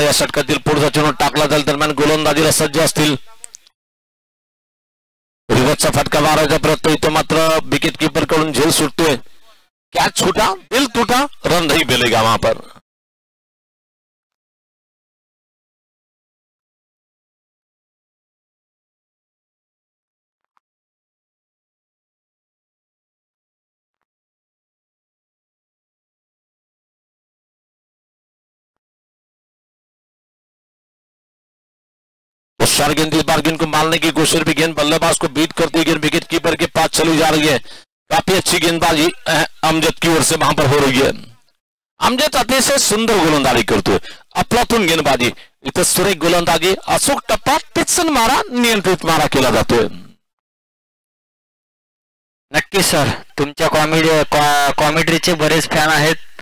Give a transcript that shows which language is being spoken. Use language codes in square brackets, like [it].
[mr] या षटकातील पुढचा चेंडू टाकला जाईल. दरम्यान गोलंदाजीला सज्ज असतील. रिव्हर्सचा फटका मारायचा प्रयत्न इथं मात्र विकेट कीपर कडून झेल सुटतोय. [hi] कॅच छूटा दिल टूटा रन नहीं मिलेगा वहां पर. चार गेंद इस बार गेंद को मारने की कोशिश भी, गेंद बल्लेबाज को बीट करती है, गेंद विकेट कीपर के पास चली जा रही है. काफी अच्छी गेंदबाजी अमजद की ओर से वहां पर हो रही है. [mr] अमजद अतिशय सुंदर गोलंदाजी करतोय. अफलातून गेंदबाजी इथं सुरेख गोलंदाजी. अचूक टप्पा टिचन मारा नियंत्रित मारा केला जातोय. नक्की सर, तुमच्या कॉमेंट्रीचे बरेच फॅन आहेत.